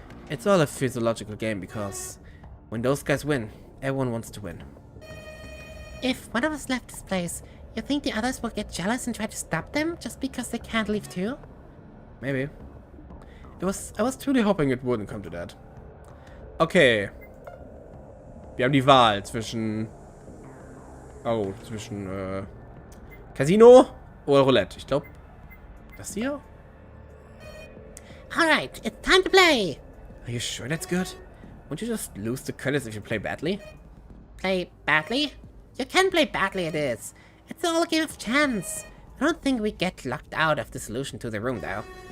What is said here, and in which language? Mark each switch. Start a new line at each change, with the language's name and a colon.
English: It's all a physiological game because when those guys win, everyone wants to win. If one of us left this place, you think the others will get jealous and try to stop them just because they can't leave too? Maybe. I was truly hoping it wouldn't come to that. Okay.
German: Wir haben die Wahl zwischen... Oh, zwischen, Casino oder Roulette. Ich glaube, das hier?
English: Alright, it's time to play! Are you sure that's good? Won't you just lose the credits if you play badly? Play badly? You can play badly it is. It's all a game of chance. I don't think we get locked out of the solution to the room though.